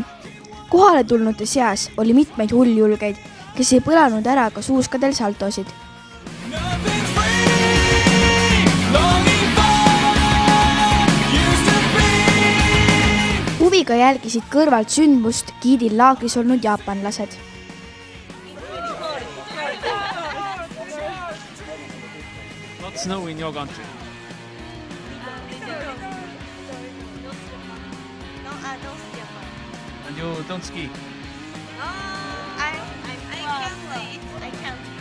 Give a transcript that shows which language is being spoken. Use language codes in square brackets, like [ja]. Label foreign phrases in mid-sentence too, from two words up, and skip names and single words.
[et] Kohale tulnute seas oli mitmeid hulljulgeid, kes ei põlanud ära ka suuskadel saltosid. Huviga jälgisid kõrvalt sündmust Giidil laagris olnud jaapanlased. [en] What's snow in your country? No, I don't ski. And you don't ski? I can't wait. I can't.